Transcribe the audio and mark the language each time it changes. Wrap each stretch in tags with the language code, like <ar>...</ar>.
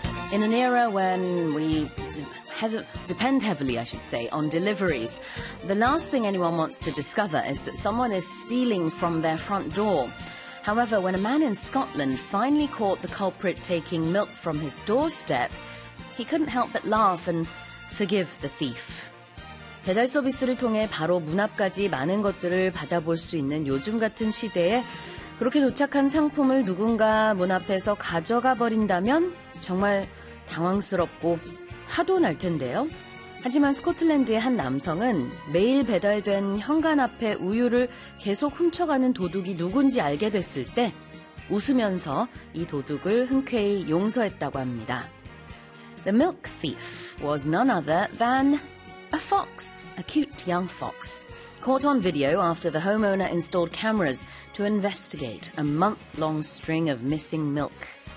<en>In an era when we depend heavily, I should say, on deliveries, the last thing anyone wants to discover is that someone is stealing from their front door. However, when a man in Scotland finally caught the culprit taking milk from his doorstep, he couldn't help but laugh and forgive the thief.</en> <ko>배달 서비스를 통해 바로 문 앞까지 많은 것들을 받아볼 수 있는 요즘 같은 시대에 그렇게 도착한 상품을 누군가 문 앞에서 가져가 버린다면 정말 당황스럽고 화도 날 텐데요. 하지만 스코틀랜드의 한 남성은 매일 배달된 현관 앞에 우유를 계속 훔쳐가는 도둑이 누군지 알게 됐을 때 웃으면서 이 도둑을 흔쾌히 용서했다고 합니다.</ko> <en>The milk thief was none other than a fox, a cute young fox, caught on video after the homeowner installed cameras to investigate a month-long string of missing milk.</en>